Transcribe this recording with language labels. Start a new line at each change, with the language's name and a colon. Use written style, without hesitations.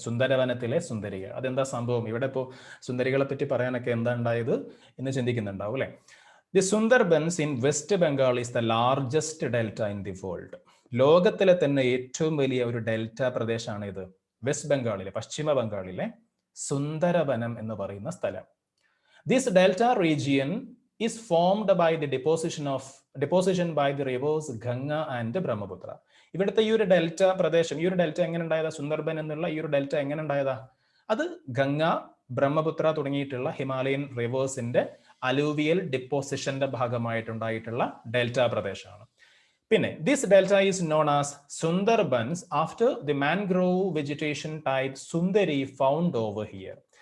Malayalam: സുന്ദരവനത്തിലെ സുന്ദരികൾ, അതെന്താ സംഭവം? ഇവിടെ ഇപ്പോൾ സുന്ദരികളെ പറ്റി പറയാനൊക്കെ എന്താ ഉണ്ടായത് എന്ന് ചിന്തിക്കുന്നുണ്ടാവും അല്ലെ?
English: The Sundarbans in West Bengal is the largest delta in the world.
Malayalam: ലോകത്തിലെ തന്നെ ഏറ്റവും വലിയ ഒരു ഡെൽറ്റ പ്രദേശമാണ് ഇത്. വെസ്റ്റ് ബംഗാളിലെ, പശ്ചിമ ബംഗാളിലെ സുന്ദരവനം എന്ന് പറയുന്ന സ്ഥലം.
English: This delta region is formed by the deposition by the rivers Ganga and Brahmaputra.
Malayalam: ഇവിടുത്തെ ഈ ഒരു ഡെൽറ്റ പ്രദേശം, ഈ ഒരു ഡെൽറ്റ എങ്ങനെ ഉണ്ടായതാ? സുന്ദർബൻ എന്നുള്ള ഈ ഒരു ഡെൽറ്റ എങ്ങനെ ഉണ്ടായതാ? അത് ഗംഗ, ബ്രഹ്മപുത്ര തുടങ്ങിയിട്ടുള്ള ഹിമാലയൻ റിവേഴ്സിന്റെ അലൂവിയൽ ഡിപ്പോസിഷന്റെ ഭാഗമായിട്ടുണ്ടായിട്ടുള്ള ഡെൽറ്റ പ്രദേശമാണ്.
English: പിന്നെ this delta is known as Sundarbans after the mangrove vegetation type sundari found over here.